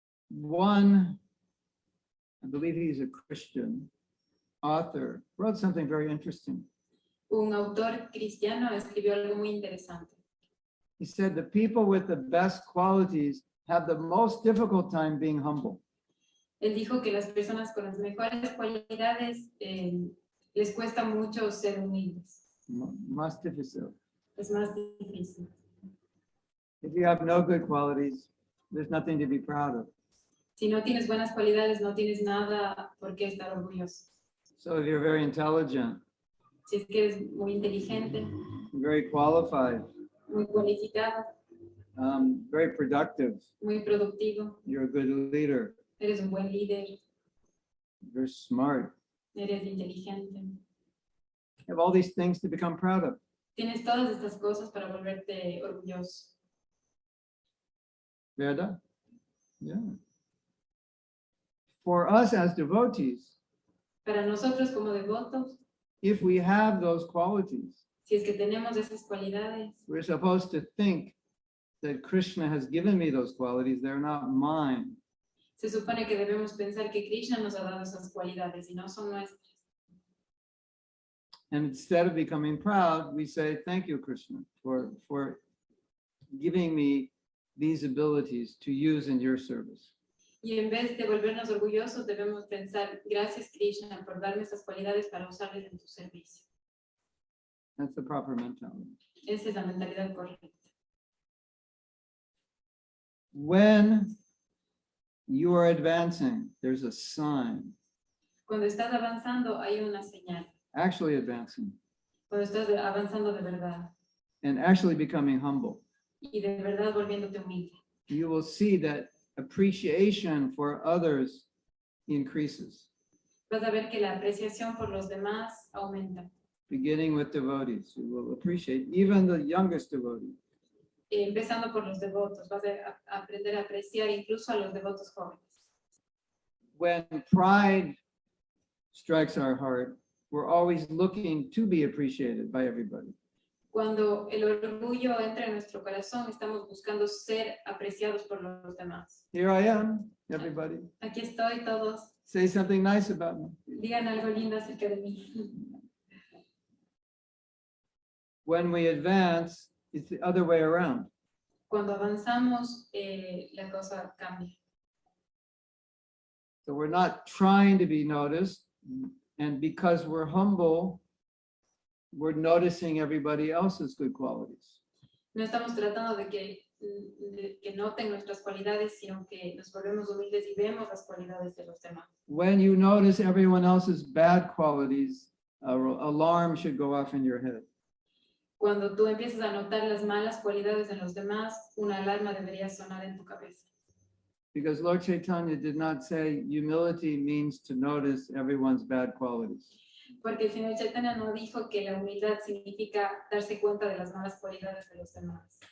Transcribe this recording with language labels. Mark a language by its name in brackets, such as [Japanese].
[English] One, I believe he's a Christian author, wrote something very interesting. [Spanish] Un autor cristiano escribió algo muy interesante. [English] He said the people with the best qualities have the most difficult time being humble. [Spanish] Él dijo que las personas con las mejores cualidades les cuesta mucho ser humildes. Más difícil. Es más difícil. [English] If you have no good qualities, there's nothing to be proud of. [Spanish] Si no tienes buenas cualidades, no tienes nada por qué estar orgulloso. [English] So if you're very intelligent, [Spanish] Si es que eres muy inteligente, [English] very qualified, [Spanish] muy cualificado, [English] very productive, [Spanish] muy productivo, [English] you're a good leader, [Spanish] eres un buen líder, [English] you're smart, [Spanish] eres inteligente. [English] you have all these things to become proud of. [Spanish] Tienes todas estas cosas para volverte orgulloso. ¿Verdad? [English] Yeah. For us as devotees, [Spanish] Para nosotros como devotos, [English] if we have those qualities, [Spanish] si es que tenemos esas cualidades, [English] we're supposed to think that Krishna has given me those qualities, they're not mine. [Spanish] se supone que debemos pensar que Krishna nos ha dado esas cualidades y no son nuestras. [English] And instead of becoming proud, we say, thank you, Krishna, for giving me these abilities to use in your service. [Spanish] Y en vez de volvernos orgullosos, debemos pensar, gracias Krishna por darme esas cualidades para usarles en tu servicio. [English] That's the proper mentality. [Spanish] Esa es la mentalidad correcta. [English] When you are advancing, there's a sign. [Spanish] Cuando estás avanzando, hay una señal. [English] Actually advancing [Spanish] Cuando estás avanzando de verdad [English] and actually becoming humble. [Spanish] y de verdad volviéndote humilde, [English] You will see that appreciation for others increases, [Spanish] vas a ver que la apreciación por los demás aumenta. [English] beginning with devotees. You will appreciate even the youngest devotee. [Spanish] Empezando por los devotos, vas a aprender a apreciar incluso a los devotos jóvenes. [English] When pride strikes our heart, we're always looking to be appreciated by everybody. [Spanish] Cuando el orgullo entra en nuestro corazón, estamos buscando ser apreciados por los demás. [English] Here I am, everybody. [Spanish] Aquí estoy, todos. [English] Say something nice about me. [Spanish] Digan algo lindo acerca de mí. [English] When we advance, it's the other way around. [Spanish] Cuando avanzamos, la cosa cambia. [English] So we're not trying to be noticed, and because we're humble, we're noticing everybody else's good qualities. [Spanish] No estamos tratando de que noten nuestras cualidades, sino que nos volvemos humildes y vemos las cualidades de los demás. [English] When you notice everyone else's bad qualities, an alarm should go off in your head. [Spanish] Cuando tú empiezas a notar las malas cualidades en los demás, una alarma debería sonar en tu cabeza. [English] Because Lord Chaitanya did not say humility means to notice everyone's bad qualities. [Spanish] Porque el Señor Chaitanya no dijo que la humildad significa darse cuenta de las malas cualidades de los demás.